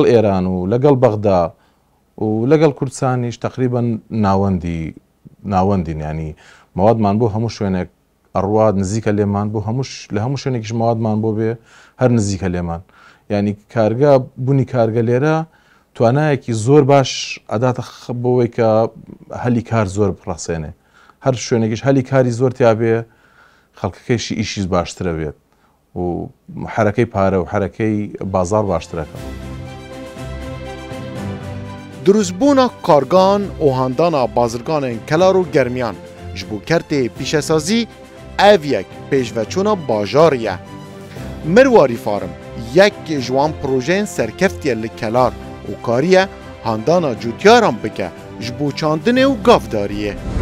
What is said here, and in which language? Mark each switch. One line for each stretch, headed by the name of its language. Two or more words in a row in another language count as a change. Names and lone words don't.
Central Kurdish: ئێران و لەگەڵ بەغدا و لەگەڵ کوردستانیش تقریبن ناوەندین ینی مەوادمان بۆ هەموو شوێنێک ئەڕوات نزیکە لێمان بۆ لە هەموو شوێنێکیش مەوادمان بۆ بێ هەر نزیکە لێمان ینی کارگە بوونی کارگە لێرە توانایەکی زۆر باش ئەداتە بۆەوەی کە هەلی کار زۆر بڕاستێنێ هەر شوێنێکیش هەلی کاری زۆر تیابێ خەڵکەکەیشی ئیشی باشترە بێت و حرەکەی پارە و حرەکەی بازار باشترەکە.
Kurdish: دروستبوونا کارگان و هاندانا بازرگانên kelar û germiyan ji bo kertê pîşesazî ev yek pêşveçûna bajarî ye. Mirwarî Farm yek ji wan projeyên serkeftiye li kelar û kariye handana cûtyaran bike ji bo çandinê û gavdariyê.